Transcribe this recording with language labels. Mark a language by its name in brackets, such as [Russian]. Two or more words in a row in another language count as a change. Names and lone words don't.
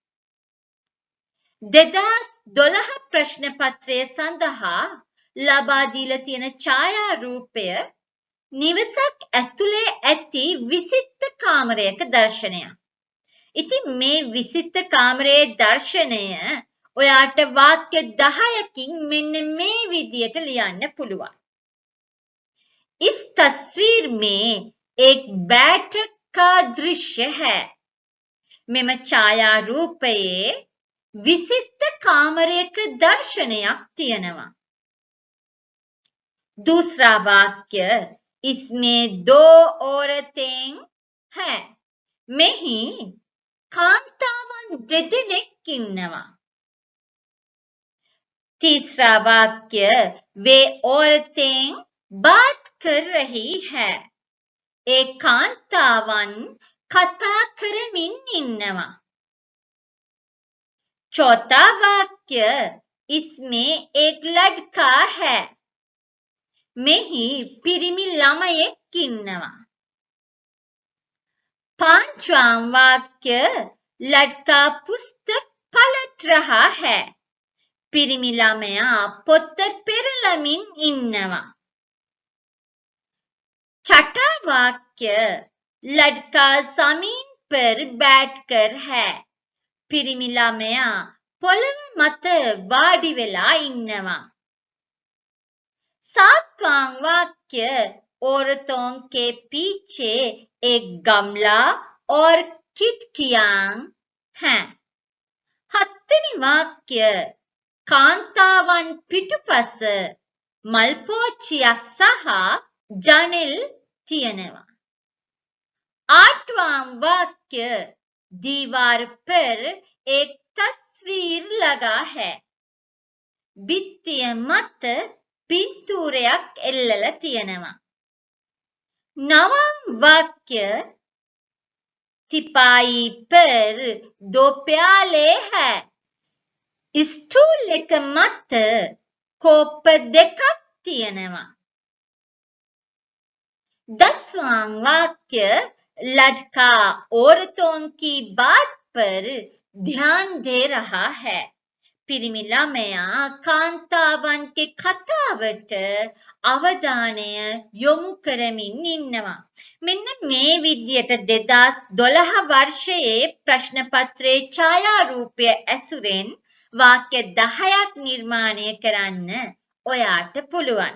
[Sinhala] 2012 ප්‍රශ්න පත්‍රය සඳහා ලබා දීලා තියෙන ඡායාරූපය නිවසක් ඇතුලේ ඇති විසිත්ත කාමරයක දර්ශනයක්. ඉතින් මේ විසිත්ත කාමරයේ දර්ශනය ඔයාට වාක්‍ය 10කින් මෙන්න මේ විදියට ලියන්න පුළුවන්. [Hindi] इस तस्वीर में एक बैठक का दृश्य है. [Sinhala] මෙම ඡායාරූපයේ විසිත්ත කාමරයක දර්ශනයක් තියෙනවා. [Hindi] दूसरा वाक्य इसमें 2 औरतें हैं. [Sinhala] මෙහි කාන්තාවන් දෙදෙනෙක් ඉන්නවා. [Hindi] तीसरा वाक्य वे औरतें बात कर रही है. [Sinhala] ඒ කාන්තාවන් කතා කරමින් ඉන්නවා. [Hindi] चौथा वाक्य इसमें एक लड़का है. [Sinhala] මෙහි පිරිමි ළමයෙක් ඉන්නවා. [Hindi] पांचवा वाक्य लड़का पुस्तक पलट रहा है. [Sinhala] පිරිමි ළමයා පොත්ත පෙරලමින් ඉන්නවා. [Hindi] छठा वाक्य लड़का जमीन पर बैठकर है. [Sinhala] පිරිමි ළමයා පොළව මත වාඩි වෙලා ඉන්නවා. [Hindi] सातवां वाक्य औरतों के पीछे एक गमला और खिड़कियां हैं. [Sinhala] හත්වැනි වාක්‍ය කාන්තාවන් පිටුපස මල් පෝච්චියක් සහ ජනෙල් තියෙනවා. [Hindi] आठवां वाक्य दीवार पर एक तस्वीर लगा है. [Sinhala] भित्तिය මත පින්තූරයක් එල්ලලා තියෙනවා. [Hindi] नवां वाक्य तिपाई पर दो प्याले है. [Sinhala] स्टूल එක මත කෝප්ප දෙකක් තියෙනවා. [Hindi] दसवां वाक्य लड़का औरतों की बात पर ध्यान दे रहा है. [Sinhala] පිරිමි ළමයා කාන්තාවන්ගේ කතාවට අවධානය යොමු කරමින් ඉන්නවා. මෙන්න මේ විදියට 2012 වර්ෂයේ ප්‍රශ්න පත්‍රයේ ඡායාරූපය ඇසුරෙන් වාක්‍ය 10ක් නිර්මාණය කරන්න ඔයාට පුළුවන්.